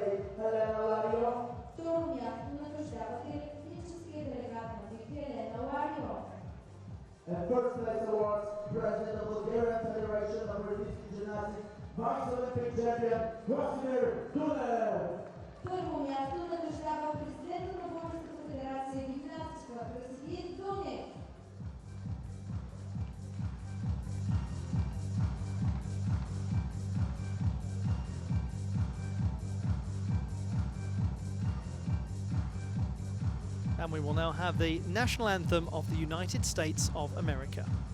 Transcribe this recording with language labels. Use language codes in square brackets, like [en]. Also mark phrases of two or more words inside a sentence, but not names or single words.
[en] And first place awards, President of Bulgaria Federation of Resistant Gymnastics, Vice Olympic Champion, Vladimir Dunev. [bg] Първо място награждава президента на Българската федерация гимнастика Красимир Дунев. [en] And we will now have the national anthem of the United States of America.